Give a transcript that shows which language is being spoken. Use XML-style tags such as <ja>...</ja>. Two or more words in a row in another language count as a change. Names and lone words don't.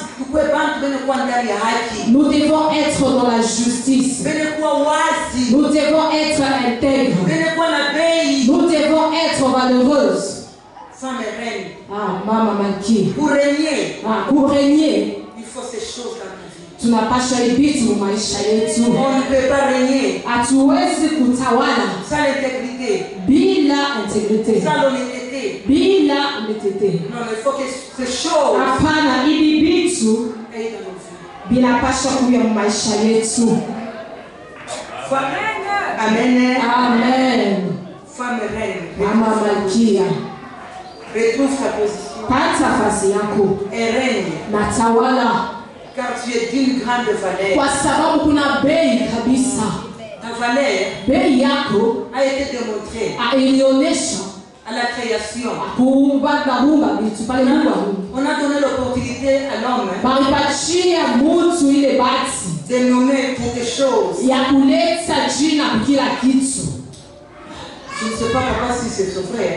<fr>Nous devons être dans la justice. Nous devons être intègres. Nous devons être valeureuses. Maman Malki. Pour régner, il faut ces choses dans la vie.</fr> <sw>Tunapasha ibitu maisha yetu.</sw> <fr>On ne peut pas régner</fr> <sw>hatuwezi kutawala</sw> <fr>sans l'intégrité,</fr> <sw>bila integrite,</sw> <fr>sans l'honnêteté.</fr> <sw>bila honnêteté.</sw> <fr>Non, il faut que ces choses</fr> <sw>Hapana, hivi vitu</sw> <fr>aient dans nos vies.</fr> <sw>vinapasha kuya maisha yetu.</sw> <fr>Amen.</fr> <sw>Amen.</sw> <fr>Femme reine,</fr> <sw>Mama Malkia,</sw> <fr>retrouve ta position</fr> <sw>pata nafasi yako</sw> <fr>et règne</fr> <sw>na tawala</sw> <fr>Car tu es d'une grande valeur.</fr> <sw>Kwa sababu kuna bei kabisa.</sw> <fr>Ta valeur</fr> <sw>bei yako</sw> <fr>a été démontrée</fr> <sw>ilionesha</sw> <fr>à la création. On a donné l'opportunité à l'homme de nommer quelque chose. Je ne sais pas papa si c'est son frère.</fr>